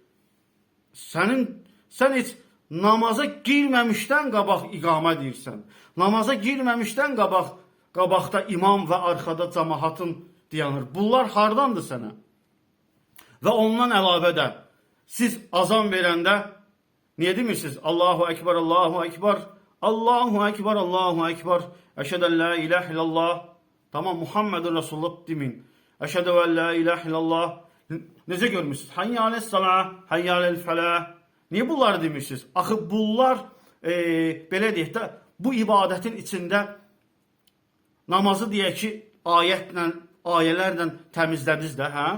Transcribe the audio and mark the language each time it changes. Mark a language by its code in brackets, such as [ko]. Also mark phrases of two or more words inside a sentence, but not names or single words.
[az] Sən heç namaza girməmişdən qabaq iqamə deyirsən. Namaza girməmişdən qabaqda imam və arxada cəmaatın dayanır. Bunlar hardandır sənə? Və ondan əlavə də siz azan verəndə niyə demirsiniz? [ar] الله أكبر، الله أكبر، الله أكبر، الله أكبر، أشهد لا إله إلا الله. [az] Tamam, [ar] محمد رسول الله [az] demin. [ar] أشهد و لا إله إلا الله. [az] Necə görmüşsünüz? [ar] حي على الصلاة، حي على الفلاح. [az] Niyə bunları demirsiniz? Axı bunlar belə deyək də bu ibadətin içində namazı deyək ki ayələrlə təmizlədiniz də, hə?